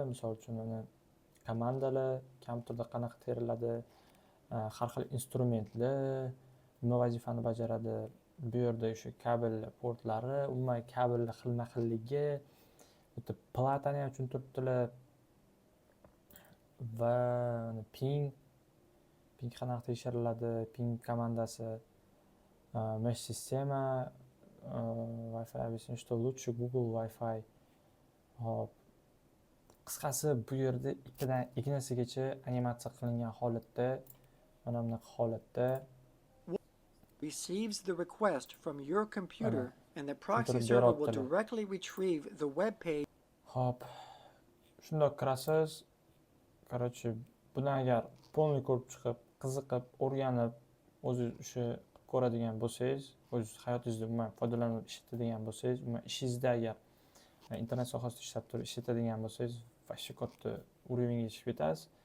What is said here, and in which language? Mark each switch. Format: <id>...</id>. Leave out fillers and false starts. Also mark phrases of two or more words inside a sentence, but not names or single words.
<uz>Misol uchun uni komandalar kompyuterda qanaqa teriladi, har xil instrumentlar nima vazifani bajaradi, bu yerda o'sha kabel portlari, umuman kabellar xilma-xilligi, bitta platani ham tushuntiribdilar va ping qanaqa tekshiriladi, ping komandasi, mesh sistema,</uz> <ru>Wi-Fi объясню, что лучше Google Wi-Fi.</ru> <uz>Hop. Qisqasi bu yerda ikki narsagacha animatsiya qilingan holatda, mana bunaqa holatda</uz> <en>receives the request from your computer and the proxy</en> <uz>Tushuntirib</uz> <en>server will</en> <uz>beryaptilar.</uz> <en>directly retrieve the web page</en> <uz>Hop. Shundoq kirasiz. Короче, buni agar polni ko'rib chiqib, qiziqib, o'rganib, o'zingiz o'sha ko'radigan bo'lsangiz, o'zingiz hayotingizda umuman foydalanib ishlatadigan bo'lsangiz, umuman ishingizda agar internet sohasida ishlab turib ishlatadigan bo'lsangiz, вообще katta уровеньga chiqib ketasiz.</uz>